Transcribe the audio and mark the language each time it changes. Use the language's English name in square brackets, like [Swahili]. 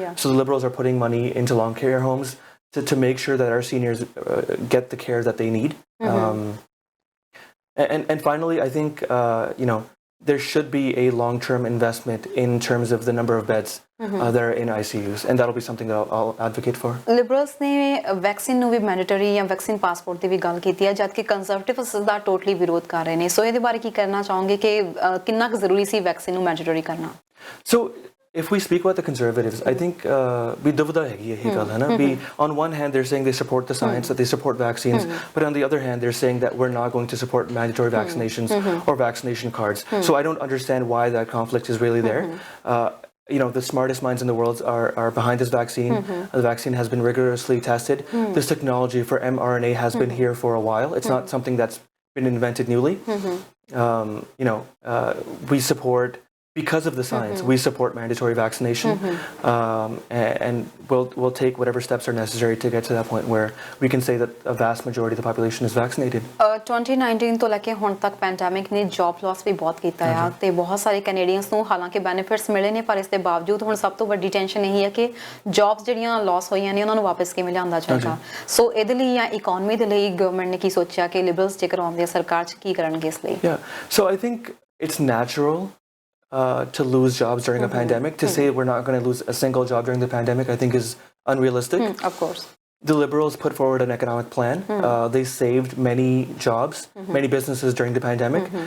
[English] So the Liberals are putting money into long care homes to make sure that our seniors get the care that they need. And finally, I think, you know, there should be a long-term investment in terms of the number of beds that are in ICUs, and that'll be something that I'll advocate for. [Punjabi] Liberals ਨੇ vaccine ਨੂੰ ਵੀ mandatory ਜਾਂ vaccine passport ਦੀ ਵੀ ਗੱਲ ਕੀਤੀ ਹੈ ਜਦ ਕਿ Conservatives ਦਾ totally ਵਿਰੋਧ ਕਰ ਰਹੇ ਨੇ ਸੋ ਇਹਦੇ ਬਾਰੇ ਕੀ ਕਹਿਣਾ ਚਾਹੋਗੇ ਕਿ ਕਿੰਨਾ ਕੁ ਜ਼ਰੂਰੀ ਸੀ ਵੈਕਸੀਨ ਨੂੰ ਮੈਂਡੇਟਰੀ ਕਰਨਾ [English] So if we speak about the Conservatives, I think we [Punjabi] duvida hai ye gal hai na [English] be on one hand they're saying they support the science, that they support vaccines, but on the other hand they're saying that we're not going to support mandatory vaccinations or vaccination cards. So I don't understand why that conflict is really there. You know, the smartest minds in the world are behind this vaccine. The vaccine has been rigorously tested. This technology for mRNA has been here for a while. It's not something that's been invented newly. You know, we support, because of the science, we support mandatory vaccination, and we'll take whatever steps are necessary to get to that point where we can say that a vast majority of the population is vaccinated. [Punjabi] 2019 ਤੋਂ ਲੈ ਕੇ ਹੁਣ ਤੱਕ pandemic ਨੇ job Las ਵੀ ਬਹੁਤ ਕੀਤਾ ਆ ਤੇ ਬਹੁਤ ਸਾਰੇ ਕੈਨੇਡੀਅਨਸ ਨੂੰ ਹਾਲਾਂਕਿ ਬੈਨੀਫਿਟਸ ਮਿਲੇ ਨੇ ਪਰ ਇਸ ਦੇ ਬਾਵਜੂਦ ਹੁਣ ਸਭ ਤੋਂ ਵੱਡੀ ਟੈਨਸ਼ਨ ਇਹੀ ਹੈ ਕਿ ਜੌਬਸ ਜਿਹੜੀਆਂ ਲਾਸ ਹੋਈਆਂ ਨੇ ਉਹਨਾਂ ਨੂੰ ਵਾਪਸ ਕਿਵੇਂ ਲਿਆਂਦਾ ਜਾਏਗਾ ਸੋ ਇਹਦੇ ਲਈ ਜਾਂ ਇਕਨੋਮੀ ਦੇ ਲਈ ਗਵਰਨਮੈਂਟ ਨੇ ਕੀ ਸੋਚਿਆ ਕਿ ਲਿਬਰਲਸ ਜੇਕਰ ਆਉਂਦੇ ਆ ਸਰਕਾਰ 'ਚ ਕੀ ਕਰਨਗੇ ਇਸ ਲਈ [English] So I think it's natural to lose jobs during a pandemic. To say we're not going to lose a single job during the pandemic, I think is unrealistic. Of course. The Liberals put forward an economic plan. They saved many jobs, many businesses during the pandemic.